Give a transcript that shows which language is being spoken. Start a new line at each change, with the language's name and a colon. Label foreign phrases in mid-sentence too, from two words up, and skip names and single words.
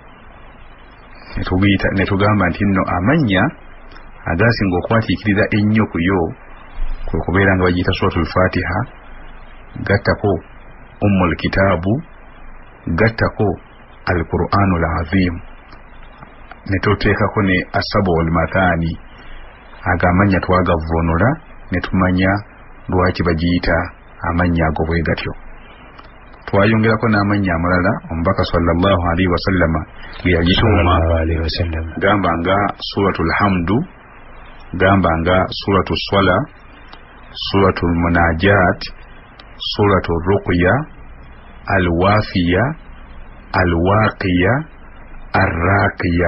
Ganda: Ne tugamba nti nno amannya agasinga okwatiikirira ennyo ku yo kwe kubeera nga bagiyita suratul Fatiha, gattako ummul kitaabu, gattako al-Qur'anul azim, ne tuteekako ne asabul mathani. Agamanya twagavunula ne tumanya lwaki bagiyita amannya ago bwe gatyo. twayongerako n'amannya amalala omubaka
Arabic: صلى الله عليه وسلم
Ganda: geyagituuma gamba nga suratul hamdu, gamba nga suratul swala, suratul munajat, suratul ruqya, alwafiya, alwaqiya, arraqiya.